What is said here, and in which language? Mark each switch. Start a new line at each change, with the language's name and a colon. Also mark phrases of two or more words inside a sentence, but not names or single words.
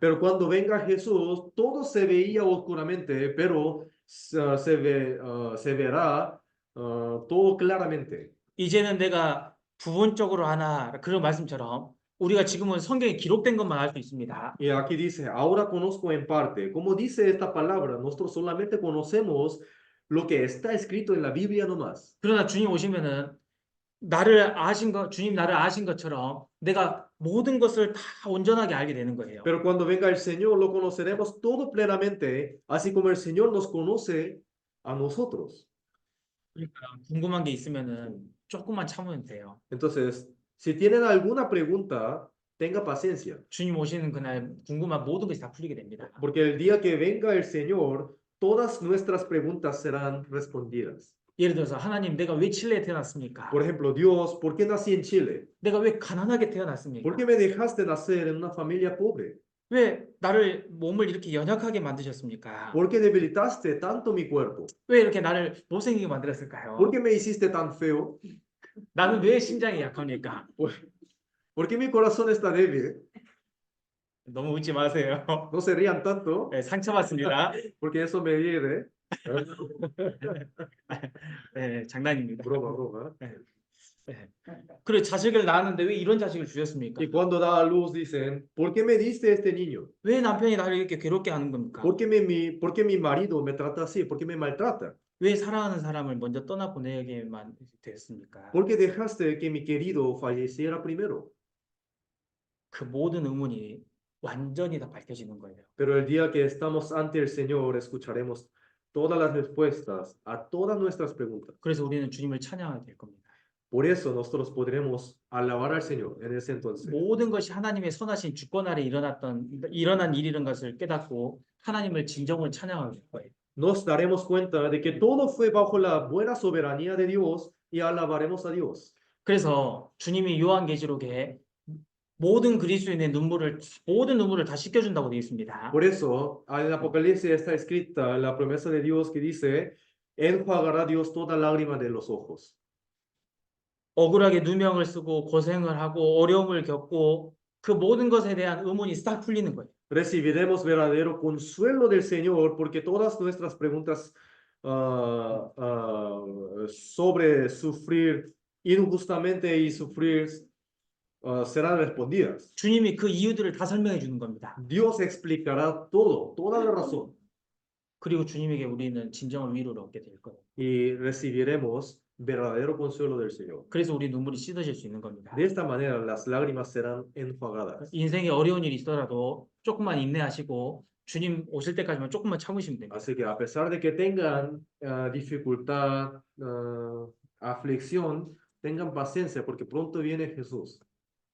Spanish: Pero cuando venga Jesús, todo se veía oscuramente, pero se verá todo claramente.
Korean: 이제는 내가 부분적으로 하나 그런 말씀처럼 우리가 지금은 성경에 기록된 것만 알 수 있습니다.
Spanish: Y aquí dice, ahora conozco en parte. Como dice esta palabra, nosotros solamente conocemos lo que está escrito en la Biblia nomás.
Korean: 그러나 주님 오시면은 주님 나를 아신 것처럼 내가 모든 것을 다 온전하게 알게 되는 거예요.
Spanish: Pero cuando venga el Señor, lo conoceremos todo plenamente, así como el Señor nos conoce a nosotros.
Korean: 그러니까 궁금한 게 있으면은 조금만 참으면 돼요.
Spanish: Entonces, si tienen alguna pregunta, tenga paciencia,
Korean: 주님 오시는 그날 궁금한 모든 것이 다 풀리게 됩니다.
Spanish: porque el día que venga el Señor, todas nuestras preguntas serán respondidas.
Korean: 예를 들어서 하나님 내가 왜 칠레에 태어났습니까?
Spanish: Por ejemplo, Dios, ¿por qué nací en Chile?
Korean: 내가 왜 가난하게 태어났습니까?
Spanish: ¿Por qué me dejaste nacer en una familia pobre?
Korean: 왜 나를 몸을 이렇게 연약하게 만드셨습니까?
Spanish: ¿Por qué debilitaste tanto mi cuerpo?
Korean: 왜 이렇게 나를 못생기게 만들었을까요?
Spanish: ¿Por qué me hiciste tan feo?
Korean: 나는 왜 심장이 약합니까?
Spanish: ¿Por qué mi corazón está débil?
Korean: 너무 웃지 마세요.
Spanish: No se rían tanto,
Korean: 네, 상처받습니다.
Spanish: porque eso me hiere.
Korean: 네, 장난입니다.
Spanish: Broma, broma.
Korean: 그리고 자식을 낳았는데 왜 이런 자식을 주셨습니까?
Spanish: Y cuando da a luz dicen, ¿por qué me diste este niño?
Korean: 왜 남편이 나를 이렇게 괴롭게 하는 겁니까?
Spanish: ¿Por qué mi marido me trata así? ¿Por qué me maltrata?
Korean: 왜 사랑하는 사람을 먼저 떠나보내게만 됐습니까?
Spanish: ¿Por qué dejaste que mi querido falleciera primero?
Korean: 그 모든 의문이 완전히 다 밝혀지는 거예요.
Spanish: Pero el día que estamos ante el Señor, escucharemos todas las respuestas a todas nuestras preguntas.
Korean: 그래서 우리는 주님을 찬양하게 될 겁니다.
Spanish: Por eso nosotros podremos alabar al Señor en ese entonces.
Korean: 모든 것이 하나님의 선하신 주권 아래 일어난 일이라는 것을 깨닫고 하나님을 진정으로 찬양하게 될 거예요.
Spanish: Nos daremos cuenta de que todo fue bajo la buena soberanía de Dios y alabaremos a Dios.
Korean: 그래서 주님이 요한계시록에 모든 그리스도인의 모든 눈물을 다 씻겨준다고 되어 있습니다.
Spanish: Por eso, en Apocalipsis está escrita la promesa de Dios que dice, enjuagará Dios toda lágrima de los ojos.
Korean: 억울하게 누명을 쓰고 고생을 하고 어려움을 겪고 그 모든 것에 대한 의문이 싹 풀리는 거예요.
Spanish: Recibiremos verdadero consuelo del Señor porque todas nuestras preguntas sobre sufrir injustamente y sufrir serán respondidas.
Korean: 주님이 그 이유들을 다 설명해 주는 겁니다.
Spanish: Dios explicará todo, toda la razón.
Korean: 그리고 주님에게 우리는 진정한 위로를 얻게 될 거예요.
Spanish: Y recibiremos verdadero consuelo del Señor.
Korean: 그래서 우리 눈물이 씻어질 수 있는 겁니다.
Spanish: De esta manera las lágrimas serán enjuagadas.
Korean: 인생에 어려운 일이 있더라도 조금만 인내하시고 주님 오실 때까지만 조금만 참으시면 됩니다.
Spanish: Así que a pesar de que tengan dificultad, aflicción, tengan paciencia porque pronto viene Jesús.